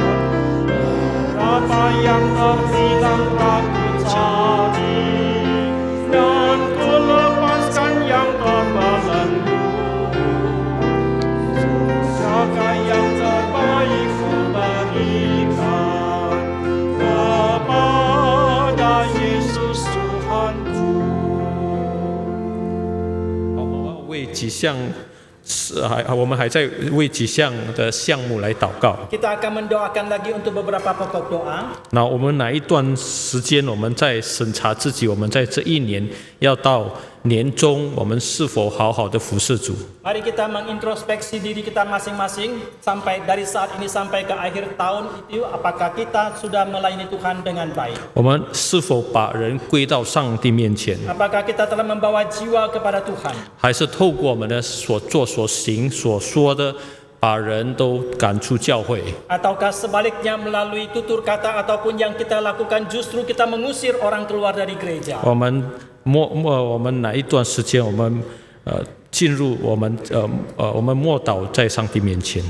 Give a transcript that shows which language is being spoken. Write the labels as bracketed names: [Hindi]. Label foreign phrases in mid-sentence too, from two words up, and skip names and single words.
[Indonesian] Berapa yang terhilang telah ku cari, dan ku lepaskan yang terbelenggu. Usaha yang terbaik ku berikan kepada Yesus Tuhanku. [Chinese] 为几项我们还在为几项的项目来祷告。 [Indonesian] Kita akan mendoakan lagi untuk beberapa pokok doa. [Chinese] 那我们哪一段时间，我们在审查自己，我们在这一年要到年终，我们是否好好的服侍主？ [Indonesian] Mari kita mengintrospeksi diri kita masing-masing sampai dari saat ini sampai ke akhir tahun itu, apakah kita sudah melayani Tuhan dengan baik? [Chinese] 我们是否把人归到上帝面前， [Indonesian] Apakah kita telah membawa jiwa kepada Tuhan? [Chinese] 还是透过我们的所做、所行、所说的，把人都赶出教会？ [Indonesian] Ataukah sebaliknya melalui tutur kata ataupun yang kita lakukan justru kita mengusir orang keluar dari gereja? [Chinese] 我们哪一段时间，我们进入我们默祷在上帝面前。